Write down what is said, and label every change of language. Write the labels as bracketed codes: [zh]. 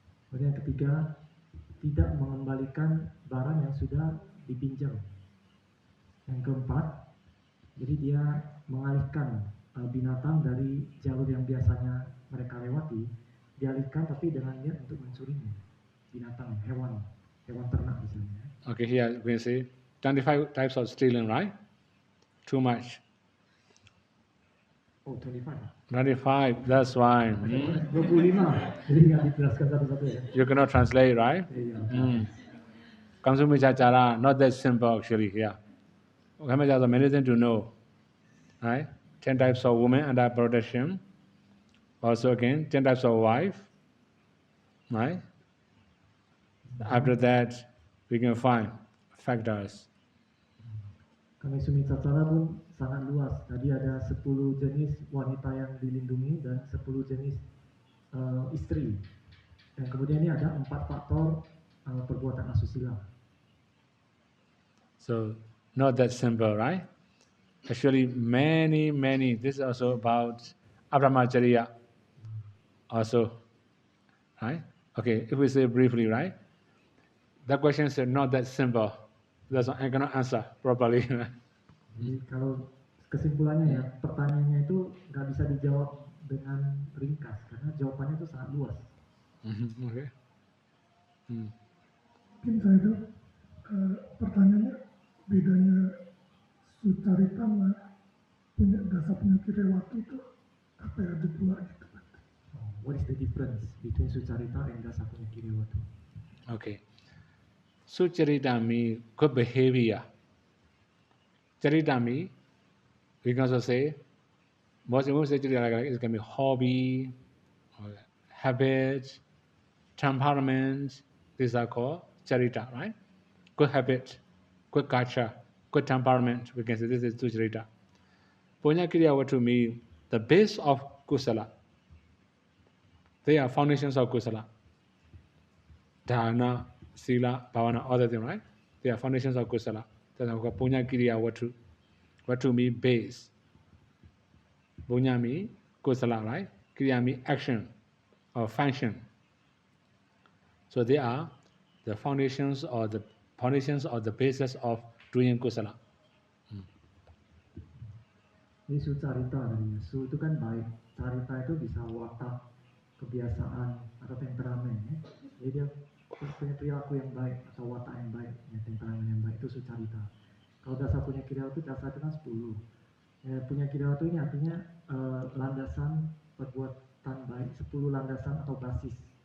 [id] Kemudian yang ketiga, tidak mengembalikan barang yang sudah dipinjam. Yang keempat, jadi dia mengalihkan binatang dari jalur yang biasanya mereka lewati, dialihkan tapi dengan niat untuk mencurinya. Binatang, hewan ternak misalnya. [en] Okay, here we see 25 types of stealing, right? Too much. Oh, 25. 25, that's fine. [id] 25. Jadi nggak dijelaskan satu-satu ya. [en] You cannot translate, right? [id] Iya. [en] Kamsumi Chachara, not that simple actually, yeah. Okay, there's many things to know. Right? 10 types of women under protection. Also again, 10 types of wife. Right? After that, we can find factors. [id] Kami Sumi Cacara pun sangat luas. Tadi ada 10 jenis wanita yang dilindungi dan 10 jenis istri. Dan kemudian ini ada 4 faktor perbuatan asusila. [en] So, not that simple, right? Actually, many, this is also about Abramacharya also, right? Okay, if we say briefly, right? The question is not that simple. That's why I cannot answer properly. [id] Jadi kalau kesimpulannya ya, pertanyaannya itu nggak bisa dijawab dengan ringkas karena jawabannya itu sangat luas. [en] Okay. [id] Mungkin saya itu pertanyaannya bedanya Sucarita sama punya dasar penyakit rewati itu apa ya, ada 2 gitu. [en] What is the difference between Sucarita and Dasa Punyakirewatu? Okay. Sucharita means good behavior. Charita means, we can also say, most of say charita like it can be hobby, or habits, temperament. These are called charita, right? Good habit, good culture, good temperament. We can say this is Sucharita. Punyakirewatu means the base of kusala. They are foundations of kusala. Dharana, sila, bhavana, other things, right? They are foundations of kusala. That's why we call Punyakirewatu. Vatu means base. Punya means kusala, right? Kriya means action or function. So they are the foundations or the basis of doing kusala. [id] Ini Sucarita tadinya. Su itu kan baik. Carita itu bisa watak, kebiasaan atau temperamen ya. Jadi dia punya perilaku yang baik atau watak yang baik, ya, temperamen yang baik, itu Sucarita. Kalau dasar Punyakirewatu itu dasar itu kan 10. Punyakirewatu ini artinya landasan perbuatan baik, 10 landasan atau basis.